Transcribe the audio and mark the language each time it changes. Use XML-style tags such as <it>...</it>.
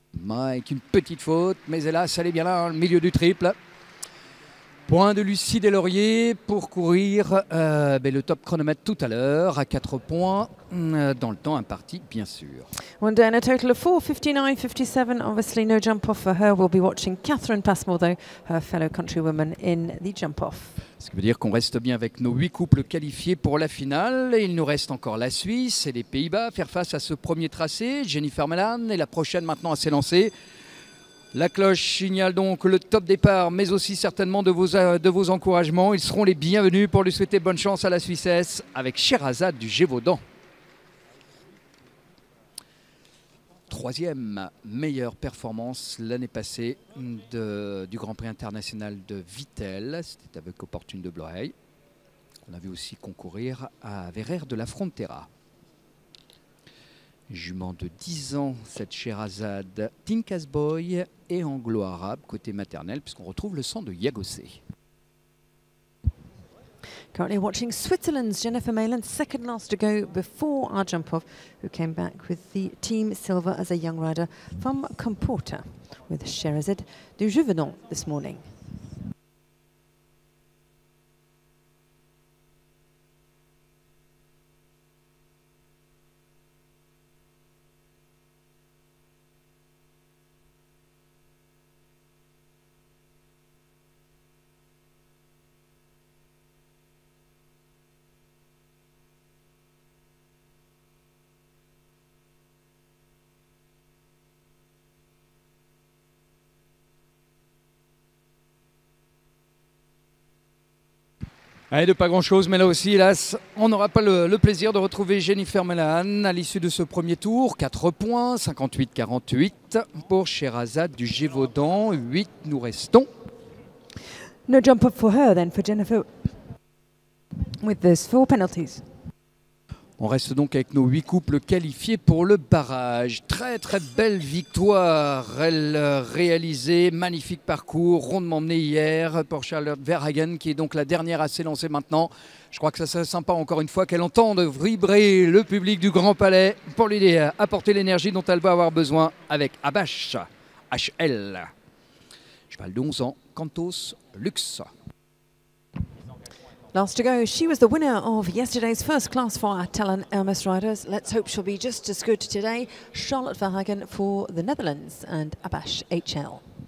<fr>Avec une petite faute, mais hélas, elle est bien là, au milieu du triple. Point de Lucie Deslauriers pour courir le top chronomètre tout à l'heure à 4 points dans le temps imparti, bien sûr.</fr> <en>1 down, a total of 4, 59.57. Obviously, no jump off for her. We'll be watching Catherine Passmore, though, her fellow countrywoman, in the jump off.</en> <fr>Ce qui veut dire qu'on reste bien avec nos 8 couples qualifiés pour la finale. Il nous reste encore la Suisse et les Pays-Bas. Faire face à ce premier tracé. Jennifer Melan est la prochaine maintenant à s'élancer. La cloche signale donc le top départ, mais aussi certainement de vos encouragements. Ils seront les bienvenus pour lui souhaiter bonne chance à la Suissesse avec Sherazade du Gévaudan. 3e meilleure performance l'année passée du Grand Prix international de Vittel. C'était avec Opportune de Bloreil. On a vu aussi concourir à Verrer de la Frontera. Jument de 10 ans, cette Sherazade, Tinkas Boy et anglo-arabe côté maternel, puisqu'on retrouve le sang de Yagosé.</fr> <en>Currently watching Switzerland's Jennifer Mayland, second last to go before our jump-off, who came back with the team silver as a young rider from Comporta with Sherazade du Gévaudan this morning.</en> <fr>Et de pas grand-chose, mais là aussi, hélas, on n'aura pas le plaisir de retrouver Jennifer Melahan à l'issue de ce premier tour. 4 points, 58-48 pour Sherazade du Gévaudan. 8, nous restons.</fr> <en>No jump up for her then, for Jennifer, with those 4 penalties.</en> <fr>On reste donc avec nos 8 couples qualifiés pour le barrage. Très très belle victoire, elle réalisée, magnifique parcours, rondement mené hier pour Charlotte Verhagen qui est donc la dernière à s'élancer maintenant. Je crois que ça serait sympa encore une fois qu'elle entende vibrer le public du Grand Palais pour lui apporter l'énergie dont elle va avoir besoin avec Abash HL. Cheval de 11 ans, Cantos Lux.</fr> <en>Last to go, she was the winner of yesterday's first class for our Talon Elmas riders. Let's hope she'll be just as good today. Charlotte Verhagen for the Netherlands and Abash HL.</en>